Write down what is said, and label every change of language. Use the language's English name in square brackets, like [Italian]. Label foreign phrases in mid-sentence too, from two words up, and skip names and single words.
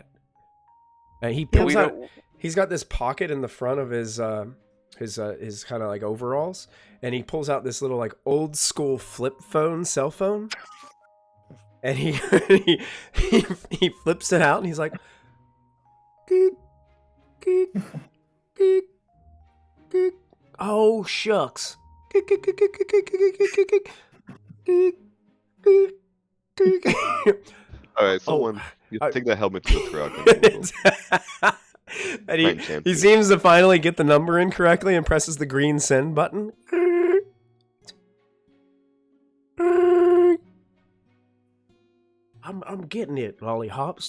[English] And he pulls out. He's got this pocket in the front of his kind of like overalls, and he pulls out this little like old school cell phone, and he flips it out, and he's like, geek, geek, geek, geek. Oh shucks. Geek, geek, geek, geek, geek, geek, geek, geek. All right, someone take the helmet to the truck. And he seems to finally get the number in correctly and presses the green send button. I'm getting it, lollipops.